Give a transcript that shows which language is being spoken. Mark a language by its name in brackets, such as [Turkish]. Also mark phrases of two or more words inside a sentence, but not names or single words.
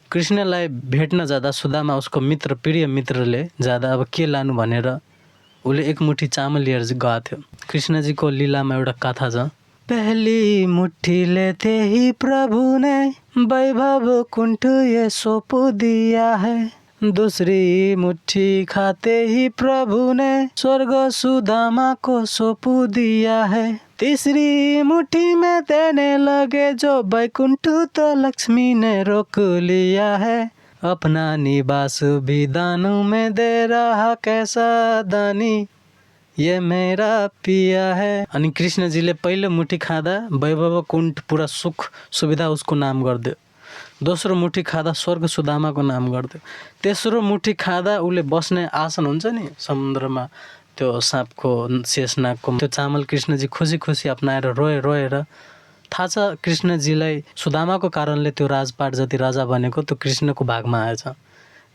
[Nepali] कृष्णलाई भेट्न जाँदा सुदामा उसको मित्र प्रिय मित्रले जाँदा अब के लानु भनेर उसले एक मुठी चामल लिएर चाहिँ गएको थियो। कृष्णजीको लीलामा एउटा कथा छ। [Hindi] पहली मुट्ठी लेते ही प्रभु ने वैभव कुंठ ये सौंप दिया है, दूसरी मुट्ठी खाते ही प्रभु ने स्वर्ग सुदामा को सौंप दिया है, तीसरी मुट्ठी में देने लगे जो बैकुंठ तो लक्ष्मी ने रोक लिया है, अपना निवास भी दानों में दे रहा कैसा दानी, ये मेरा पिया है। [Nepali] अनि कृष्णजीले पहिलो मुठी खाँदा वैभव कुण्ठ पुरा सुख सुविधा उसको नाम गरिदियो। दोस्रो मुठी खाँदा स्वर्ग सुदामाको नाम गरिदियो। तेस्रो मुठी खाँदा उसले बस्ने आसन हुन्छ नि समुद्रमा, त्यो साँपको शेषनागको त्यो चामल कृष्णजी खुसी खुसी अपनाएर रोएर थाहा छ कृष्णजीलाई सुदामाको कारणले त्यो राजपाट जति राजा बनेको त्यो कृष्णको भागमा आएछ।